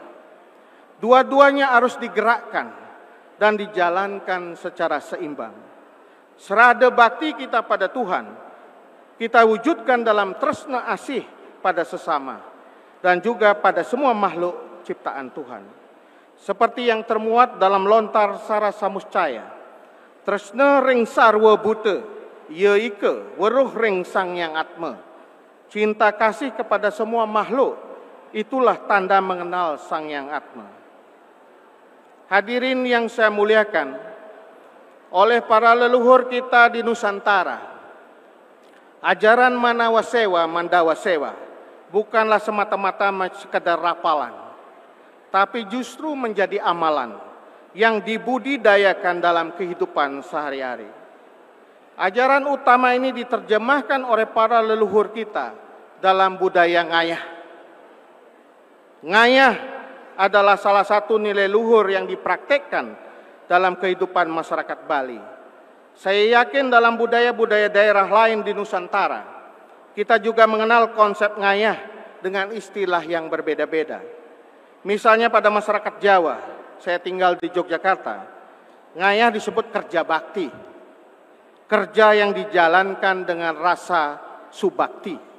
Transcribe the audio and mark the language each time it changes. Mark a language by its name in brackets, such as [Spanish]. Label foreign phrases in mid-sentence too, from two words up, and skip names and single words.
[Indonesian] Dua-duanya harus digerakkan dan dijalankan secara seimbang. Serada bakti kita pada Tuhan, kita wujudkan dalam [Balinese] tresna asih [Indonesian] pada sesama dan juga pada semua makhluk ciptaan Tuhan. Seperti yang termuat dalam lontar [Kawi] Sara Samuscaya, tresna ring sarwa buta, ya ika weruh ring sang yang atma. [Indonesian] Cinta kasih kepada semua makhluk, itulah tanda mengenal [Kawi] sang yang atma. [Indonesian] Hadirin yang saya muliakan, oleh para leluhur kita di Nusantara, ajaran Manawasewa, Mandawasewa bukanlah semata-mata sekedar rapalan, tapi justru menjadi amalan yang dibudidayakan dalam kehidupan sehari-hari. Ajaran utama ini diterjemahkan oleh para leluhur kita dalam budaya ngayah. Ngayah adalah salah satu nilai luhur yang dipraktekkan dalam kehidupan masyarakat Bali. Saya yakin dalam budaya-budaya daerah lain di Nusantara, kita juga mengenal konsep ngayah dengan istilah yang berbeda-beda. Misalnya pada masyarakat Jawa, saya tinggal di Yogyakarta, Ngayah disebut kerja bakti, kerja yang dijalankan dengan rasa subakti.